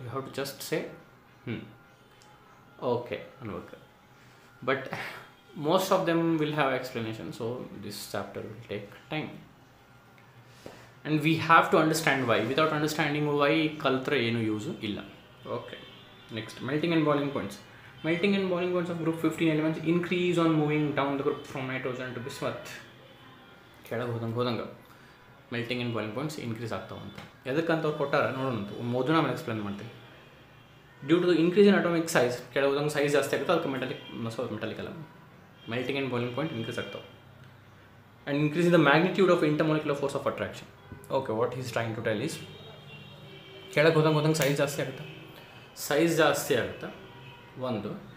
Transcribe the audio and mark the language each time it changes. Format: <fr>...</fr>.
<en>you have to just say okay</en> <kn>ಅನ್ಬೇಕು.</kn> <en>But most of them will have explanation. So this chapter will take time and we have to understand why. Without understanding why</en> <kn>ಕಲ್ತ್ರೆ ಏನು use ಇಲ್ಲ.</kn> <en>Okay, next melting and boiling points. Melting and boiling points of group 15 elements increase on moving down the group from nitrogen to bismuth.</en> <kn>ಕೆಳಗೆ ಹೋದಂಗೆ melting and boiling points increase ಆಗ್ತಾವಂತ. ಎದಕ್ಕಂತ ಅವ್ರು ಕೊಟ್ಟಾರ ನೋಡೋಣ. ಮೊದಲು ನಾನು ಎಕ್ಸ್ಪ್ಲೇನ್ ಮಾಡ್ತೀನಿ.</kn> <en>due to the increase in atomic size</en> <kn>ಕೆಳಗೆ ಹೋದಂಗೆ ಸೈಜ್ ಜಾಸ್ತಿ ಆಗುತ್ತೆ, ಅದಕ್ಕೆ ಮೆಟಾಲಿಕ್ ಅಲ್ಲ melting and boiling point increase ಆಗ್ತಾವೆ.</kn> <en>And increase in the magnitude of intermolecular force of attraction. Okay, what is trying to tell is</en> <kn>ಕೆಳಗೆ ಹೋದಂಗೆ size ಜಾಸ್ತಿ ಆಗುತ್ತೆ, ಸೈಜ್ ಜಾಸ್ತಿ ಆಗುತ್ತೆ ಒಂದು.</kn>